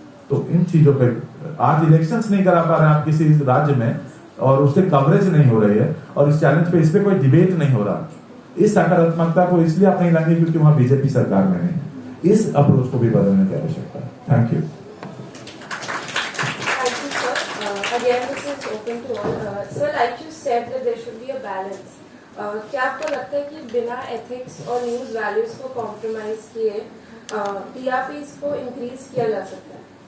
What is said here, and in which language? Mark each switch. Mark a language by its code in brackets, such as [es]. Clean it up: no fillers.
[hi] तो इन चीजों पे आज इलेक्शंस नहीं करा पा रहे हैं आप किसी राज्य में, और उससे कवरेज नहीं हो रही है, और इस चैलेंज पे इस पे कोई डिबेट नहीं हो रहा। इस सकारात्मकता को इसलिए आप नहीं लाएंगे क्योंकि वहां बीजेपी सरकार में नहीं है। इस अप्रोच को भी बदलने की आवश्यकता है। [en] Thank you. Thank you, sir. Again, this is open to all. Sir, like you said that there should be a balance. [hi] क्या आपको लगता है कि बिना एथिक्स और न्यूज वैल्यूज को कॉम्प्रोमाइज किए टीआरपीज को इंक्रीज किया जा सकता है?